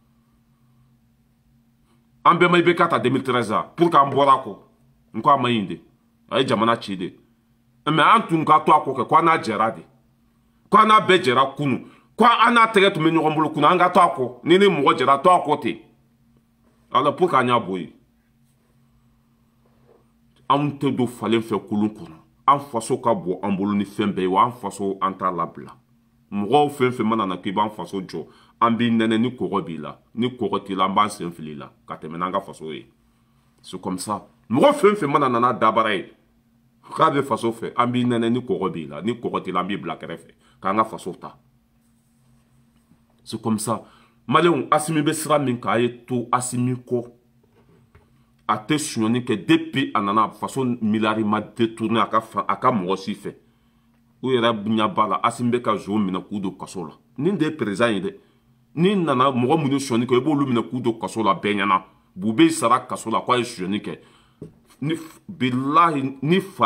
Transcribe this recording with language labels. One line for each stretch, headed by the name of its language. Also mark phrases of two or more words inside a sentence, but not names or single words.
Bambara: an bɛɛ ma i bɛ k'a ta 2013 a
French: pour que
Bambara: an bɔra kɔ n ko a ma ɲi de a ye jamana ci de mais an tun ka to a kɔ kɛ ko an n'a jɛra de ko an n'a bɛɛ jɛra kunu ko an n'a tɛgɛ tun bɛ ɲɔgɔn bolo kunu an ka to a kɔ ni ni mɔgɔ jɛra to a kɔ ten
French: alors pour
Bambara: qu'an y'a bɔ yen an tɛ don falen fɛ kolon kɔnɔ an faso ka bɔ an bolo ni fɛn bɛɛ ye wa an faso an t'a labila mɔgɔw fɛn fɛn mana na k'i b'an faso jɔ an b'i nɛnɛ ni kɔgɔ b'i la ni kɔgɔ t'i la an b'an sen fili la ka tɛmɛ n'an ka faso ye
French: c'est comme ça
Bambara: mɔgɔ fɛn fɛn mana na n'a dabara ye k'a bɛ faso fɛ an b'i nɛnɛ ni kɔgɔ b'i la ni kɔgɔ t'i la an b'i bila kɛrɛfɛ k'an ka faso ta
French: c'est comme ça
Bambara: maliyɛnw Asimi bɛ sira min kan a ye to Asimi kɔ a tɛ suɲɛni kɛ depuis a nana faso miliyari ma détourné a ka mɔgɔ si fɛ u yɛrɛ ɲɛ b'a la Asimi bɛ ka zon minɛ k'u don kaso la nin de ye président ye dɛ n'i nana mɔgɔ minnu suɲɛni kɛ i b'olu minɛ k'u don kaso la bɛɛ ɲɛna bube sara kaso la k'a ye suɲɛni kɛ bilahi ni fa